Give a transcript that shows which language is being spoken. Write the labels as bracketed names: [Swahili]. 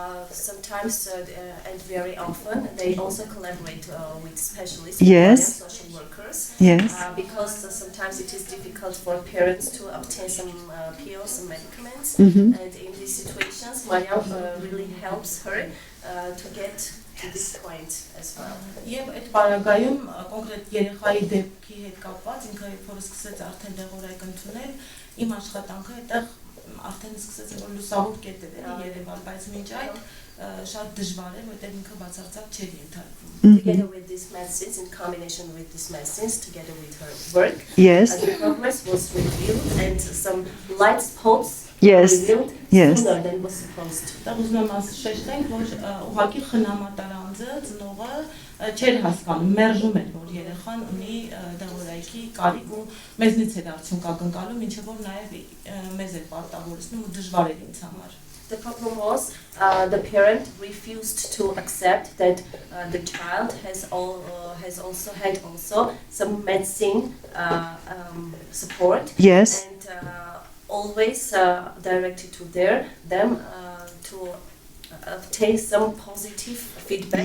[English] Sometimes and very often they also collaborate with specialists and social workers because sometimes it is difficult for parents to obtain some pills and medicaments and in these situations Mariam really helps her to get to this point as well. [Armenian] Եվ այդ բարակայում կոնկրետ երեխայի դեպքի հետ կապված ինքը երբ որ սկսեց արդեն դեղորայք ընդունել իմ աշխատանքը այդտեղ արդեն սկսեց որ լուսավոր կետեր էլի երևալ, բայց մինչ այդ շատ դժվար է, որտեղ ինքը բացարձակ չէր ենթարկվում։ [English] Together with these medicines, in combination with these medicines, together with her work, Yes. the progress was revealed and some light spots Yes. revealed Yes. sooner than was supposed. [Armenian] Դա ուզում եմ ասել, որ ուղղակի խնամատարանձը ծնողը չէր հասկանում, մերժում էր, որ երեխան ունի դեղորայքի կարիք ու մեզնից էր արդյունք ակնկալում, ինչը որ նաև մեզ էր պարտավորեցնում ու դժվար էր ինձ համար։ [English] The problem was the parent refused to accept that the child has also had some medicine support. Yes. And always directed to them to obtain some positive feedback